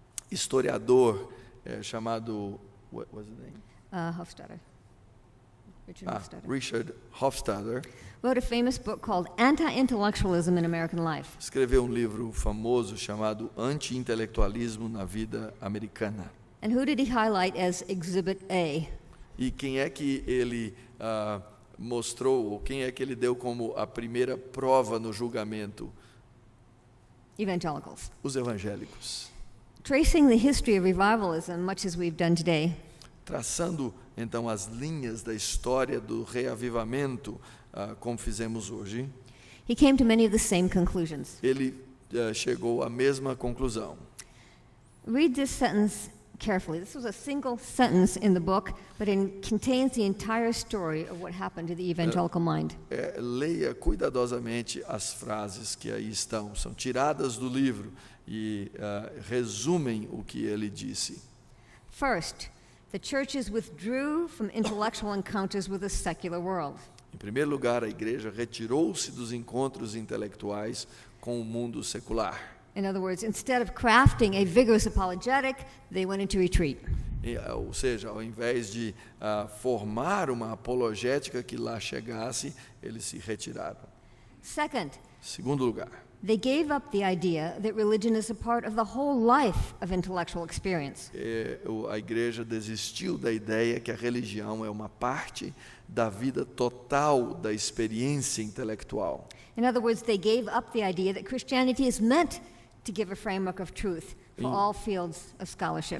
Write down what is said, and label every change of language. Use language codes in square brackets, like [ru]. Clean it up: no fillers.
[pt] Historiador chamado [en] what was his name? Hofstadter. Richard Hofstadter. [pt] Richard Hofstadter [en] Wrote a famous book called Anti-Intellectualism in American Life. [pt] escreveu um livro famoso chamado Anti-intelectualismo na Vida Americana. [en] And who did he highlight as Exhibit A? [pt] E quem é que ele mostrou, ou quem é que ele deu como a primeira prova no julgamento? [en] Evangelicals. [pt] Os evangélicos. [en] Tracing the history of revivalism, much as we've done today, [pt] Traçando, então, as linhas da história do reavivamento, como fizemos hoje, [en] he came to many of the same conclusions. [pt] ele chegou à mesma conclusão. [en] Read this sentence carefully. This was a single sentence in the book, but it contains the entire story of what happened to the evangelical mind. [pt] Leia cuidadosamente as frases que aí estão. São tiradas do livro e resumem o que ele disse. [en] First, the churches withdrew from intellectual encounters with the secular world. [pt] Em primeiro lugar, a igreja retirou-se dos encontros intelectuais com o mundo secular. [en] In other words, instead of crafting a vigorous apologetic, they went into retreat. [pt] Ou seja, ao invés de formar uma apologética que lá chegasse, eles se retiraram. [en] Second, [pt] Segundo lugar, [en] they gave up the idea that religion is a part of the whole life of intellectual experience. [pt] a igreja desistiu da ideia que a religião é uma parte da vida total da experiência intelectual. [en] In other words, they gave up the idea that Christianity is meant to give a framework of truth for all fields of scholarship.